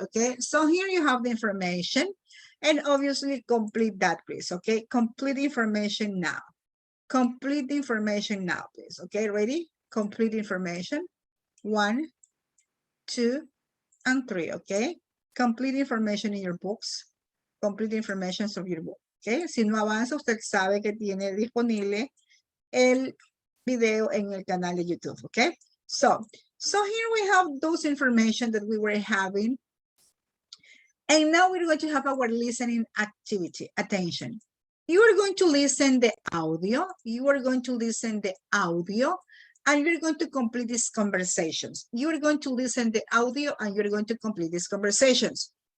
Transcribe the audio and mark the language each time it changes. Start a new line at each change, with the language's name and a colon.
English: Okay, so here you have the information, and obviously complete that, please. Okay, complete information now. Complete the information now, please. Okay, ready? Complete information. 1, 2, and 3. Okay, complete information in your books. Complete information of your book.
Spanish: Okay, si no avanza, usted sabe que tiene disponible el video en el canal de YouTube.
English: Okay, so here we have those information that we were having. And now we're going to have our listening activity. Attention. You are going to listen the audio. You are going to listen the audio. And you're going to complete these conversations. You're going to listen the audio and you're going to complete these conversations.